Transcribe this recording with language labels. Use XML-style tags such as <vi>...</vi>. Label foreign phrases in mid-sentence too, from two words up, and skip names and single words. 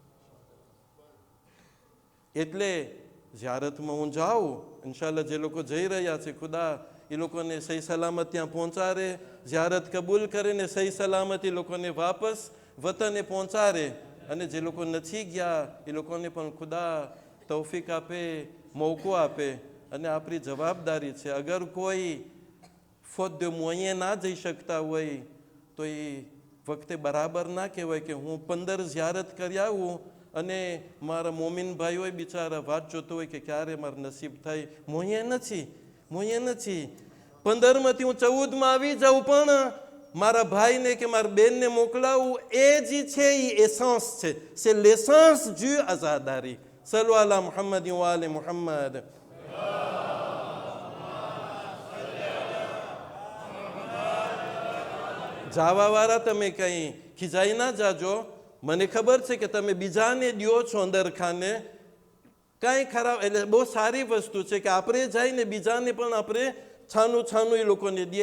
<gu>એટલે ઝિયારતમાં હું જાઉં, ઇન્શાલ્લાહ જે લોકો જઈ રહ્યા છે ખુદા એ લોકોને સહી સલામત ત્યાં પહોંચાડે, ઝિયારત કબૂલ કરીને સહી સલામત એ લોકોને વાપસ વતને પહોંચાડે. અને જે લોકો નથી ગયા એ લોકોને પણ ખુદા તૌફીક આપે, મોકો આપે. અને આપણી જવાબદારી છે, અગર કોઈ</gu> <fr>faute de moyen</fr> <gu>ના જઈ શકતા હોય તો એ વખતે બરાબર ના કહેવાય કે હું 15 ઝિયારત કરી આવું અને મારા મોમિન ભાઈ હોય બિચારા વાત જોતો હોય કે ક્યારે મારું નસીબ થાય. મોયે નથી. 15માંથી હું 14માં આવી જાઉં પણ મારા ભાઈને કે મારા બેનને મોકલાવું એ જે છે એ એસન્સ છે.</gu> <fr>c'est l'essence du આઝાદારી.</fr> <ar>صلوا على محمد وآل محمد.</ar> <gu>જાવાવાળા તમે કંઈ ખીજાઈ ના જાજો. મને ખબર છે કે તમે બીજાને દ્યો છો અંદર ખાને, કાંઈ ખરાબ, એટલે બહુ સારી વસ્તુ છે કે આપણે જઈને બીજાને પણ આપણે છાનું એ લોકોને દે.</gu>